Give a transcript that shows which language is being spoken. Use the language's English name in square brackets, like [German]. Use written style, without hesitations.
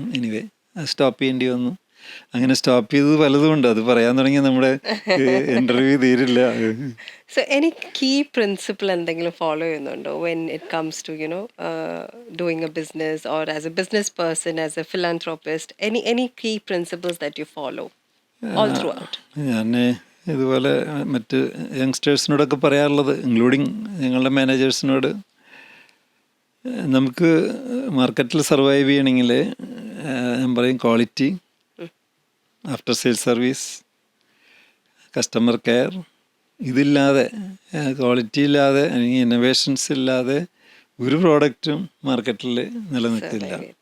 [Malayalam] Anyway stop ചെയ്യേണ്ടി വന്നു. അങ്ങനെ സ്റ്റോപ്പ് ചെയ്തത് പലതും ഉണ്ട്. അത് പറയാൻ തുടങ്ങിയ നമ്മുടെ ഇന്റർവ്യൂ തീരില്ല. [English] So any key principle [Malayalam] എന്തെങ്കിലും ഫോളോ ചെയ്യുന്നുണ്ടോ [English] when it comes to doing a business, or as a business person, as a philanthropist, any key principles that you follow all throughout? [Malayalam] ഞാൻ ഇതുപോലെ മറ്റ് യങ്സ്റ്റേഴ്സിനോടൊക്കെ പറയാറുള്ളത്, ഇൻക്ലൂഡിങ് ഞങ്ങളുടെ മാനേജേഴ്സിനോട്, നമുക്ക് മാർക്കറ്റിൽ സർവൈവ് ചെയ്യണമെങ്കിൽ ഞാൻ പറയും quality, after sale service, customer care, ഇതില്ലാതെ, ക്വാളിറ്റി ഇല്ലാതെ അല്ലെങ്കിൽ ഇന്നോവേഷൻസ് ഇല്ലാതെ ഒരു പ്രോഡക്റ്റും മാർക്കറ്റിൽ നിലനിൽക്കില്ല.